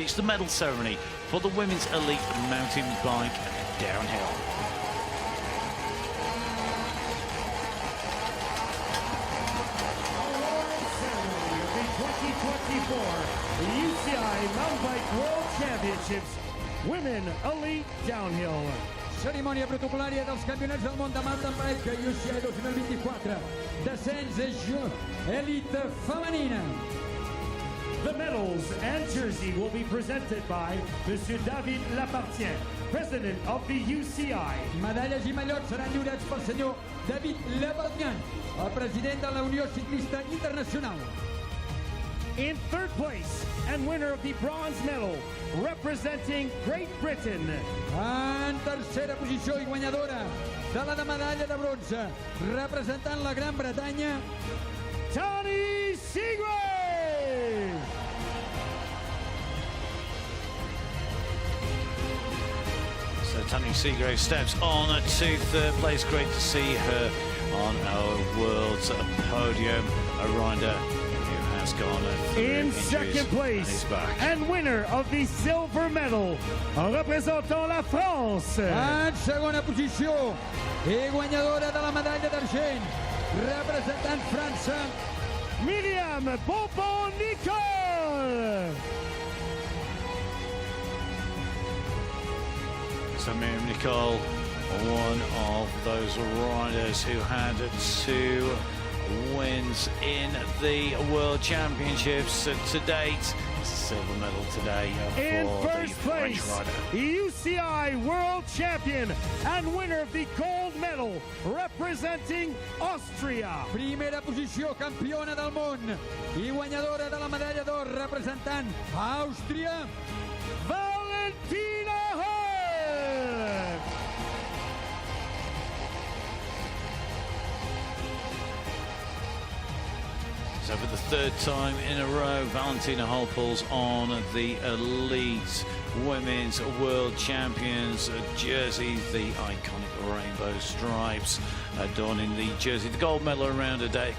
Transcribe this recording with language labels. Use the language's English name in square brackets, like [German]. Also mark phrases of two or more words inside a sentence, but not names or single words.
[English] It's the medal ceremony for the women's elite mountain bike downhill. UCI Mountain Bike World Championships Women Elite Downhill. [Catalan] Cerimònia protocol·lària dels campionats del món de [English] mountain bike [Catalan] UCI 2024. Descens Elite Femenina. [English] The medals and jersey will be presented by Monsieur David Lapartien, President of the UCI. [Catalan] Medalles i mallots seran lliurats pel senyor David Lapartien, el president de la Unió Ciclista Internacional. [English] In third place and winner of the bronze medal, representing Great Britain. [Catalan] En tercera posició i guanyadora de la medalla de bronze, representant la Gran Bretanya, Tony Seagrove! [English] So Tony Seagrove steps on to third place. Great to see her on our world's podium. A rider who has gone through in second place and winner of the silver medal, [French] représentant la France. [Catalan] En segona posició i guanyadora de la medalla d'argent, representant França, Miriam Nicole. [English] So Miriam Nicole, one of those riders who had 2 wins in the World Championships to date. Silver medal today for first the French place, rider. UCI World Champion and winner of the gold medal, representing Austria. [Catalan] Primera posició, campiona del món i guanyadora de la medalla d'or, representant Àustria, Valentina Hall. [English] So for the 3rd time in a row, Valentina Hall pulls on the elite women's world champions jersey, the iconic rainbow stripes adorning the jersey, the gold medal around her neck.